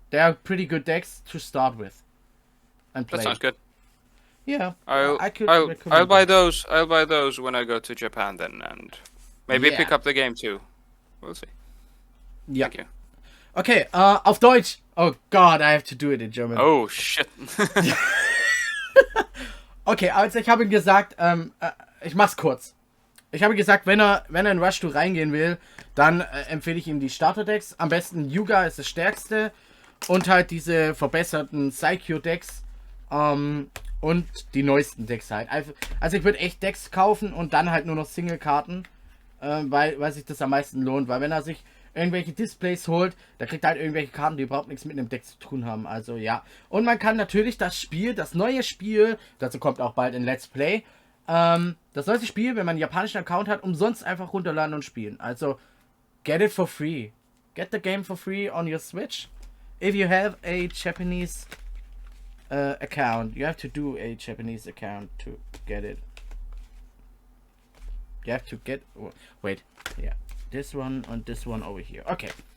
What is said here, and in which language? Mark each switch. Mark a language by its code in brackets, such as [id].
[en] They are pretty good decks to start with and play. That sounds good. Yeah, I'll recommend buy it. those. I'll buy those when I go to Japan then, and maybe Yeah. pick up the game too. We'll see. Yeah. Thank you. [de] Okay, auf Deutsch. [en] Oh God, I have to do it in German. Oh shit. [de] Okay, also ich habe ihm gesagt, ich mach's kurz. Ich habe gesagt, wenn er in Rush Duel reingehen will, dann empfehle ich ihm die Starter-Decks. Am besten Yuga ist das stärkste. Und halt diese verbesserten Psycho-Decks. Und die neuesten Decks halt. Also ich würde echt Decks kaufen und dann halt nur noch Single-Karten. Weil sich das am meisten lohnt. Weil wenn er sich irgendwelche Displays holt, da kriegt er halt irgendwelche Karten, die überhaupt nichts mit einem Deck zu tun haben. Also ja. Und man kann natürlich das neue Spiel, dazu kommt auch bald ein Let's Play, das neueste Spiel, wenn man einen japanischen Account hat, umsonst einfach runterladen und spielen. [en] Also, get it for free. Get the game for free on your Switch. If you have a Japanese account, you have to do a Japanese account to get it. You have to get... Wait, yeah. This one and this one over here. Okay.